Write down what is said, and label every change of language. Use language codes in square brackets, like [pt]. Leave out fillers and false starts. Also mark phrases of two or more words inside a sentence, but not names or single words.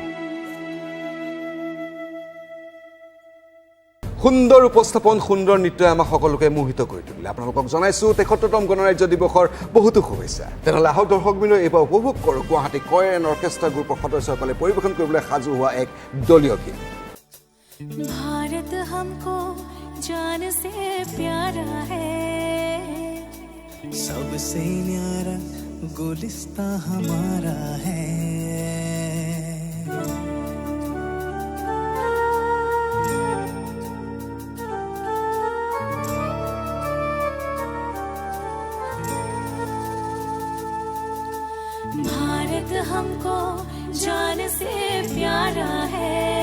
[as] সুন্দৰ উপস্থাপন সুন্দৰ নৃত্যই আমাক সকলোকে মোহিত কৰি তুলিলে আপোনালোকক জনাইছো ৭৩তম গণৰাজ্য দিৱসৰ বহুতো শুভেচ্ছা তেনেহ'লে আহক দৰ্শকবৃন্দ এইবাৰ উপভোগ কৰোঁ গুৱাহাটী কয়েন অৰ্কেষ্ট্ৰা গ্ৰুপৰ সদস্যসকলে পৰিৱেশন কৰিবলৈ সাজু হোৱা এক দলীয় গীত [hi] भारत हमको जान से प्यारा है सबसे न्यारा गुलिस्ता हमारा है भारत हमको जान से प्यारा है